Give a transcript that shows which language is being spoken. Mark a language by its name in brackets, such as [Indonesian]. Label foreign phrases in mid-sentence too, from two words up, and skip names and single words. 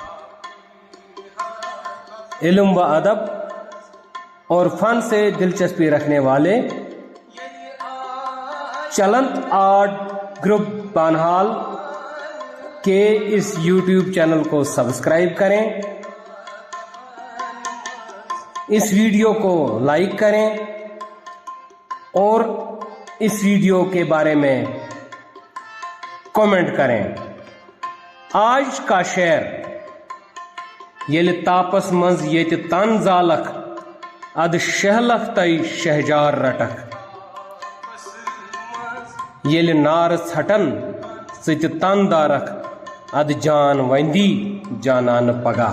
[Urdu] علم و ادب اور فن سے دلچسپی رکھنے والے چلنت آرٹ گروپ بانہال کے اس یوٹیوب چینل کو سبسکرائب کریں، اس ویڈیو کو لائک کریں اور اس ویڈیو کے بارے میں کامنٹ کریں. آج کا شعر: [Kashmiri] یل تاپس مز یت تن زالک اد شہلک تئی شہجار رٹک. یل نار ژھٹن ژٕ تن دارک اد جان وندی جانان پگہ.